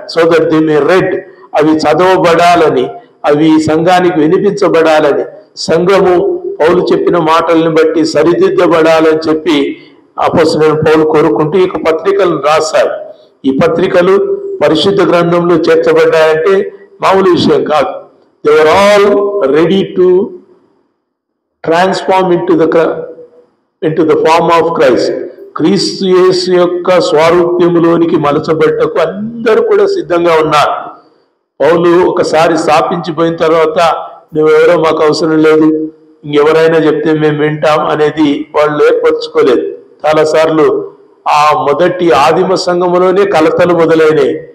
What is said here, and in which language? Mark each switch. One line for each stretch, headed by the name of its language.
English: so that they may read,
Telugu: అవి చదవబడాలని, అవి సంఘానికి వినిపించబడాలని, సంఘము పౌలు చెప్పిన మాటలను బట్టి సరిదిద్దబడాలని చెప్పి అపోస్తలుడైన పౌలు కోరుకుంటూ ఈ పత్రికలను రాశాడు. ఈ పత్రికలు పరిశుద్ధ గ్రంథంలో చేర్చబడ్డాయంటే మామూలు విషయం కాదు.
English: They were all ready to transform into the form of Christ.
Telugu: క్రీస్తు యేసు యొక్క స్వారూప్యములోనికి మలచబట్టకు అందరూ కూడా సిద్ధంగా ఉన్నారు. పౌలు ఒకసారి స్థాపించిపోయిన తర్వాత నువ్వెవరో మాకు అవసరం లేదు, ఇంకెవరైనా చెప్తే మేము వింటాం అనేది వాళ్ళు ఏర్పరచుకోలేదు. చాలాసార్లు ఆ మొదటి ఆదిమ సంఘంలోనే కలతలు మొదలైనవి.